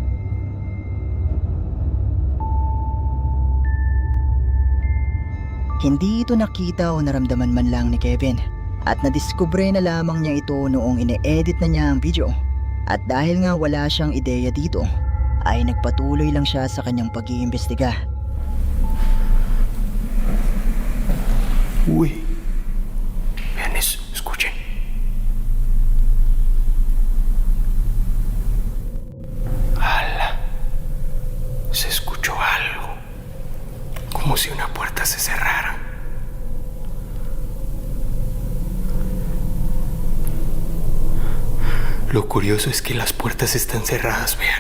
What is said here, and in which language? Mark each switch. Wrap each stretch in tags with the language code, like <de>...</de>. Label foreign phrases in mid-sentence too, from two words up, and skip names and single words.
<tl>Hindi ito nakita o naramdaman man lang ni Kevin at nadiskubre na lamang niya ito noong ine-edit na niya ang video. At dahil nga wala siyang ideya dito, ay nagpatuloy lang siya sa kanyang pag-iimbestiga. Uy.</tl> <es>Vean eso, escuchen. ¡Hala! Se escuchó algo. Como si una puerta se cerrara. Lo curioso es que las puertas están cerradas, vean.</es>